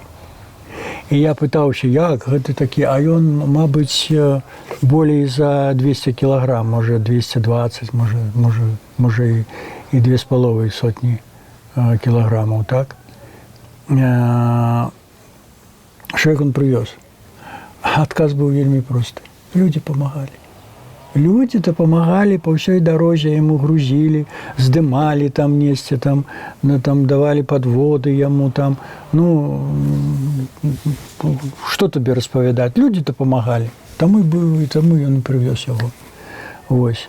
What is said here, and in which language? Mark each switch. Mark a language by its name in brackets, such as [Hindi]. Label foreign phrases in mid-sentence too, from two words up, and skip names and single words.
[Belarusian] І я пытаўся, як гэта такі, а ён, мабыць, болей за 200 кілаграм, можа 220, можа і 2,5 сотні кілаграмаў, так? Што як ён прывёз? Адказ быў вельмі просты. [Russian] Люди помогали. [Belarusian] Люди дапамагалі па ўсёй дарозе, яму грузілі, здымалі там несці, там давалі падводы яму там. Што табе распавядаць? Люди дапамагалі. Таму ён прывёз яго. Вось.